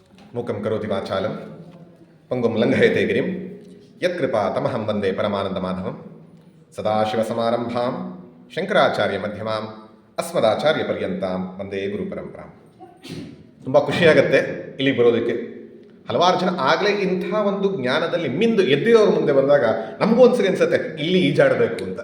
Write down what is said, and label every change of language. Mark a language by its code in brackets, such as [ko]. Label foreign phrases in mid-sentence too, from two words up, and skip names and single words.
[sa] मूकं करोति वाचालं पङ्गुं लङ्घयते गिरिं यत्कृपा तमहं वन्दे परमानन्द माधवं सदाशिवसमारम्भां शङ्कराचार्य मध्यमां अस्मदाचार्य पर्यन्तां वन्दे गुरु परम्परां. [kn] ತುಂಬ ಖುಷಿಯಾಗತ್ತೆ ಇಲ್ಲಿಗೆ ಬರೋದಕ್ಕೆ. ಹಲವಾರು ಜನ ಆಗಲೇ ಇಂಥ ಒಂದು ಜ್ಞಾನದಲ್ಲಿ ಮಿಂದು ಎದ್ದಿರೋರ ಮುಂದೆ ಬಂದಾಗ ನಮಗೂ ಒಂದ್ಸರಿ ಅನ್ಸುತ್ತೆ ಇಲ್ಲಿ ಈಜಾಡಬೇಕು ಅಂತ.